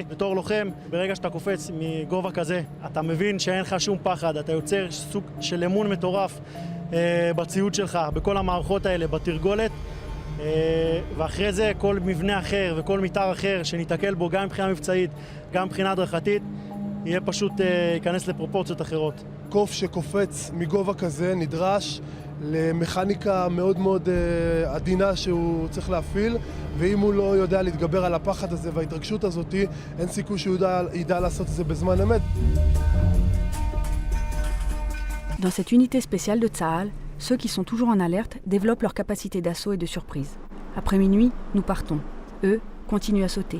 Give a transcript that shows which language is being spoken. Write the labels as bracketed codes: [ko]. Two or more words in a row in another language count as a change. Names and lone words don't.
[he] בתור לוחם, ברגע שאתה קופץ מגובה כזה, אתה מבין שאין לך שום פחד, אתה יוצר סוג של אמון מטורף בציוד שלך, בכל המערכות האלה, בתרגולת, ואחרי זה כל מבנה אחר וכל מיתר אחר שניתקל בו גם מבחינה מבצעית, גם מבחינה הדרכתית, יהיה פשוט ייכנס לפרופורציות אחרות. קוף שקופץ מגובה כזה נדרש למכניקה מאוד מאוד עדינה שהוא צריך להפעיל, ואם הוא לא יודע להתגבר על הפחד הזה וההתרגשות הזאת, אין סיכוי שהוא ידע לעשות את זה בזמן אמת. [fr] Dans cette unité spéciale de Tsahal, ceux qui sont toujours en alerte développent leur capacité d'assaut et de surprise. Après minuit, nous partons. Eux continuent à sauter.